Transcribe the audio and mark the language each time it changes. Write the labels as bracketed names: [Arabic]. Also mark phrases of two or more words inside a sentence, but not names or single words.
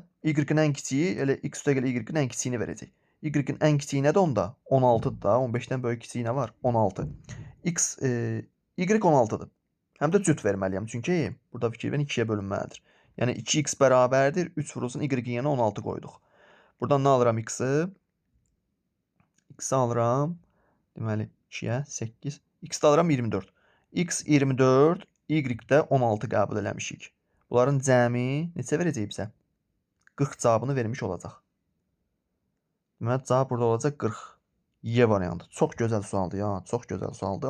[Azerbaijani] Y-in ən kiçiyi elə x üstəgəl y-in ən kiçiyini verəcək. Y-in ən kiçiyi nədir onda? 16-dır da. 15-dən böyük kiçiyi nə var? 16. Y 16-dır. Həm də cüt verməliyəm. Çünki burada fikir verin 2-yə bölünməlidir. Yəni 2x bərabərdir. 3 vurulsun y-in yerine 16 qoyduq. Buradan nə alıram x-i? X-i alıram. Deməli 2-yə 8. X-i alıram 24. X 24, y də 16 qəbul eləmişik. Bunların cəmi neçə verəcək bizə? 40 cavabını vermiş olacaq. Deməli, cavab burada olacaq 40. Y variantı. Çox gözəl sualdır ya. Çox gözəl sualdır.